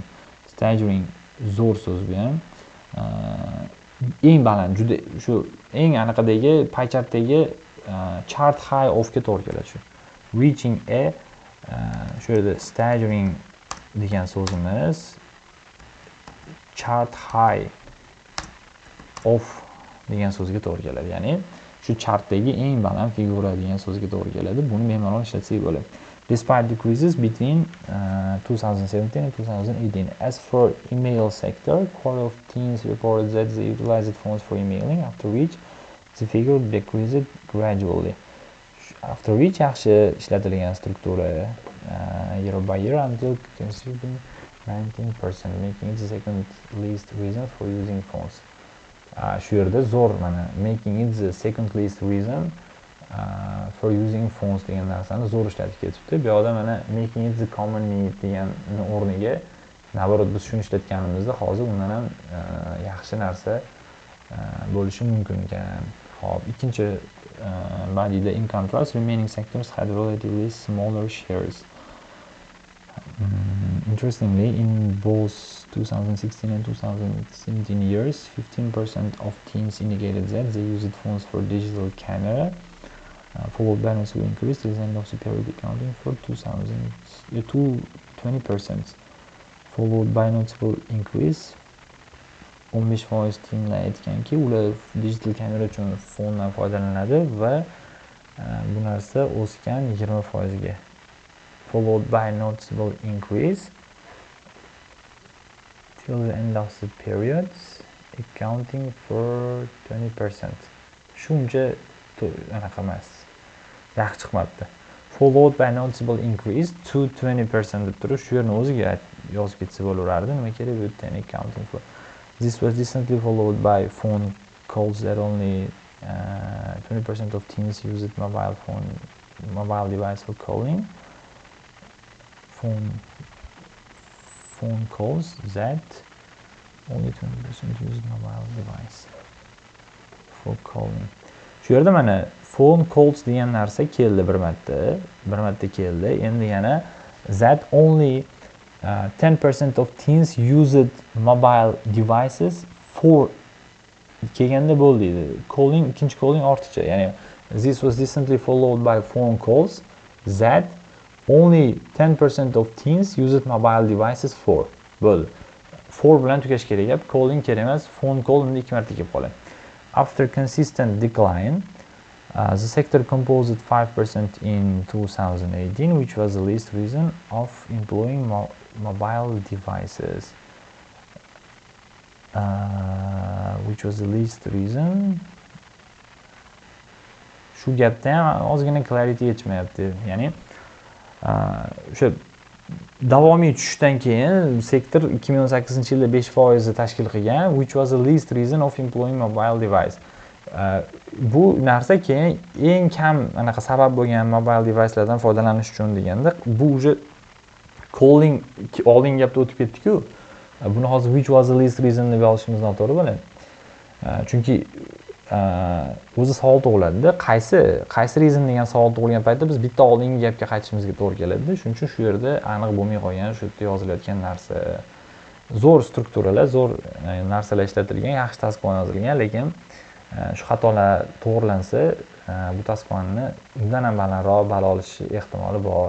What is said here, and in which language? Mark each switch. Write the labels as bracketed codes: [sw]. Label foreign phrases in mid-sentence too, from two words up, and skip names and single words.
[uz] Staggering zo'r so'z bu ham. Eng baland, juda shu eng anaqadagi pie chartdagi [en] chart high of- [uz] ga to'g'ri keladi shu. [en] Reaching a [uz] shu yerda staggering degan so'zimiz [en] chart high of [uz] degan so'zga to'g'ri keladi. Ya'ni shu chartdagi eng baland figura degan so'zga to'g'ri keladi. Buni bemalol ishlatsak bo'ladi. [en] Despite decreases between 2017 and 2018. As for email sector, quarter of teens reported that they utilized phones for emailing, after which the figure decreased gradually. After which [uz] yaxshi ishlatilgan struktura [en] year by year until constituting 19%, making it the second least reason for using phones. [uz] Shu yerda zo'r mana [en] making it the second least reason for using phones [uz] degan narsani zo'r ishlatib ketibdi. Bu yoqda mana [en] making it the common need [uz] degan o'rniga naborot biz shuni ishlatganimizda hozir undan ham yaxshi narsa bo'lishi mumkin ekan. Xo'p, ikkinchi bodyda [en] in contrast remaining sectors had relatively smaller shares. Interestingly, in both 2016 and 2017 years, 15% of teens indicated that they used phones for digital camera, followed by noticeable increase at the end of the period, accounting for 20%, followed by noticeable increase. [uz] 15% teenlar aytganki, ular digital kamera uchun fondan foydalanadi va bu narsa o'sgan 20% ga. [en] Followed by noticeable increase till the end of the period, accounting for 20%. [uz] Shuncha anaqa emas. Yaxshi chiqmabdi. [en] Followed by noticeable increase to 20% [uz] deb turib, shu yerni o'ziga yozib ketsa bo'laverardi. Nima kerak bu yerda [en] accounting for. This was recently followed by phone calls that only 20% of teens used mobile device for calling. Phone calls that only 20% used mobile device for calling. [uz] Shu yerda mana [en] phone calls [uz] degan narsa keldi bir marta keldi. Endi yana [en] that only 10% of teens used mobile devices for [uz] kelganda bo'ldi. Calling, ikkinchi calling ortiqcha. [en] Ya'ni this was recently followed by phone calls that only 10% of teens used mobile devices for. [uz] Bo'ldi. For bilan tugash kerak gap, calling kerak emas, [en] phone call [uz] unda 2 marta kelib qoladi. [en] After consistent decline, the sector composed 5% in 2018, which was the least reason of employing mobile devices. Which was the least reason [uz] shu gapda ham ozgina clarity yetishmayapti. Ya'ni o'sha davomiy tushishdan keyin sektor 2018-yilda 5% tashkil qilgan, [en] which was the least reason of employing mobile device. [uz] Bu narsa keyin eng kam anaqa sabab bo'lgan mobile devicelardan foydalanish uchun deganda, bu уже calling oldingi gapda o'tib ketdik-ku. Buni hozir [en] which was the least reason [uz] deb yozishimiz noto'g'ri bo'ladi. Chunki o'zi savol tug'iladi-da, qaysi reason degan savol tug'ilgan paytda biz bitta oldingi gapga qaytishimizga to'g'ri keladi. Shuning uchun shu yerda aniq bo'lmay qolgan, shu yerda yozilayotgan narsa zo'r strukturalar, zo'r narsalar ishlatilgan, yaxshi taskplan yozilgan, lekin shu xatolar to'g'rilansa, bu taskpanni undan ham balandroq ball olish ehtimoli bor.